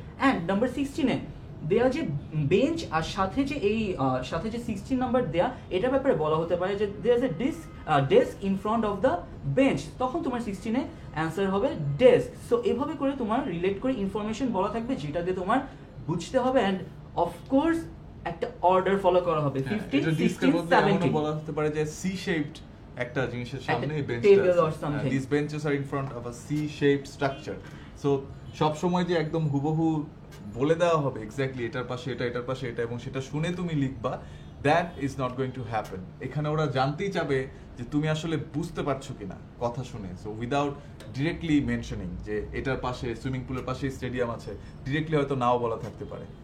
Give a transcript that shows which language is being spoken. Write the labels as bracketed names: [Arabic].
[Bangla] And number 16 দেয়া যে bench আর সাথে যে এই সাথে যে 16 নাম্বার দেয়া, এটার ব্যাপারে বলা হতে পারে যে [English] there is a desk in front of the bench, [Bangla] তখন তোমার 16 অ্যান্সার হবে ডেস্ক। সো এভাবে করে তোমার রিলেট করে ইনফরমেশন বলা থাকবে যেটা দিয়ে তোমার বুঝতে হবে। অ্যান্ড অফকোর্স একটা অর্ডার ফলো করা হবে 15 16 17 বলা হতে পারে যে সি শেপড একটা জিনিসের সামনে এই [English] table or [Bangla] বেঞ্চটা, [English] something. these benches are in front of a C shaped structure. [Bangla] So সব সময় যে একদম হুবহু বলে দেওয়া হবে এক্স্যাক্টলি এটার পাশে এটা, এটার পাশে এটা এবং সেটা শুনে তুমি লিখবা, [English] That is not going to happen. [Bangla] এখানে ওরা জানতেই চাবে যে তুমি আসলে বুঝতে পারছো কিনা কথা শুনে। সো [English] without directly mentioning [Bangla] যে এটার পাশে সুইমিং পুলের পাশে স্টেডিয়াম আছে, ডিরেক্টলি হয়তো নাও বলা থাকতে পারে।